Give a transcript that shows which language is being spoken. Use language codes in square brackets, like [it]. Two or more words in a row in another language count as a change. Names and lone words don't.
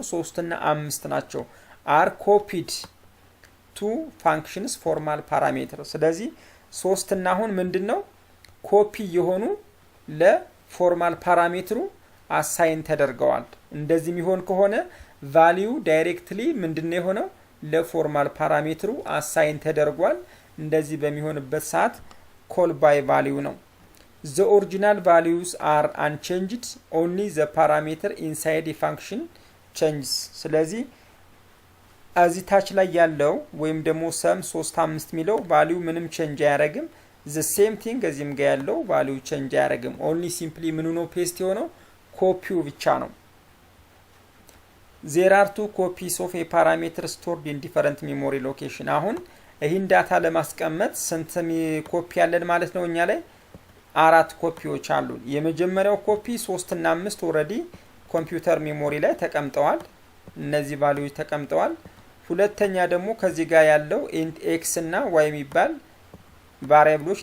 [am] 3 እና 5 ናቸው። [en] are copied to functions formal parameter። [am] ስለዚህ 3 እና አሁን ምንድነው ኮፒ የሆኑ ለፎርማል ፓራሜትሩ አሳይን ተደርገዋል። እንደዚህ የሚሆን ከሆነ [en] value directly [am] ምንድነው የሆነው? ለፎርማል ፓራሜትሩ አሳይን ተደርጓል። እንደዚህ በሚሆንበት ሰዓት [en] call by value [am] ነው። [en] the original values are unchanged only the parameter inside the function changes። [am] ስለዚህ እዚህ ታች ላይ ያለው ወይም ደግሞ ሰም 35 ሚለው ቫልዩ ምንም ቼንጅ አያረግም [en] the same thing [am] እዚህም ጋር ያለው ቫልዩ ቼንጅ አያረግም [en] only simply [am] ምኑ ነው ፔስት የሆነው ኮፒው ብቻ ነው [en] there are two copies of a parameter stored in different memory location [am] አሁን ይህን ዳታ ለማስቀመጥ ስንት ኮፒ ያለን ማለት ነው እኛ ላይ አራት ኮፒዎች አሉ የመጀመሪያው ኮፒ 3 እና 5 ኦሬዲ [en] computer memory [am] ላይ ተቀምጠዋል እነዚህ ቫልዩዎች ተቀምጠዋል ሁለተኛ ደግሞ ከዚህ ጋር ያለው int x እና y የሚባል ቫሪያብሎች